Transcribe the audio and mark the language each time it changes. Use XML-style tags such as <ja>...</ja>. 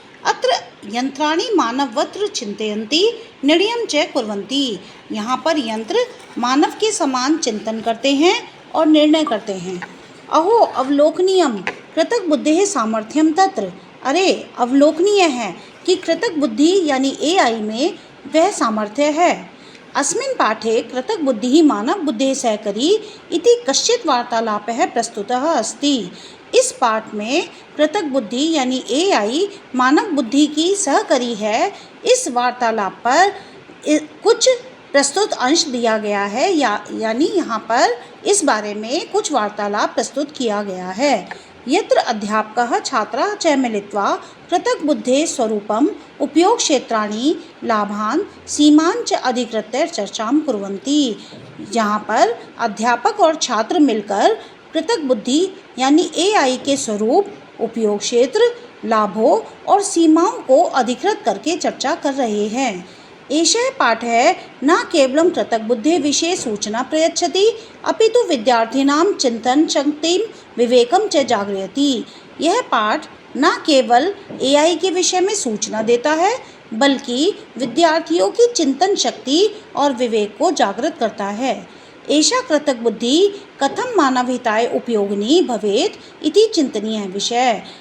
<sa>अत्र यंत्राणि मानववत् चिंतयन्ति निर्णयं च कुर्वन्ति।</sa> <hi>यहाँ पर यंत्र मानव के समान चिंतन करते हैं और निर्णय करते हैं।</hi> <sa>अहो अवलोकनीयं कृतक बुद्धेः सामर्थ्यं तत्र।</sa> <hi>अरे अवलोकनीय है कि कृतक बुद्धि यानी एआई में वह सामर्थ्य है।</hi> <sa>अस्मिन् पाठे कृतक बुद्धिः मानव बुद्धेः सहकरी इति कश्चित् वार्तालापः प्रस्तुतः अस्ति।</sa> <hi>इस पाठ में कृतक बुद्धि यानी एआई मानव बुद्धि की सहकरी है। इस वार्तालाप पर कुछ प्रस्तुत अंश दिया गया है यानी यहाँ पर इस बारे में कुछ वार्तालाप प्रस्तुत किया गया है।</hi> <sa>यत्र अध्यापकः छात्राः च मिलित्वा कृतक बुद्धेः स्वरूपम् उपयोग क्षेत्राणि लाभान् सीमान् च अधिकृत्य चर्चां कुर्वन्ति।</sa> <hi>यहाँ पर अध्यापक और छात्र मिलकर कृतक बुद्धि यानी एआई के स्वरूप, उपयोग क्षेत्र, लाभों और सीमाओं को अधिकृत करके चर्चा कर रहे हैं।</hi> <sa>एषः पाठः न केवलं कृतक बुद्धेः विषये सूचना प्रयच्छति अपितु विद्यार्थिनां चिन्तनशक्तिं विवेकं च जागरयति।</sa> <hi>यह पाठ न केवल एआई के विषय में सूचना देता है बल्कि विद्यार्थियों की चिंतन शक्ति और विवेक को जागृत करता है।</hi> <sa>एषा कृतक बुद्धि कथम मानवहिताय उपयोगिनी भवेत् इति चिंतनीय विषय।</sa>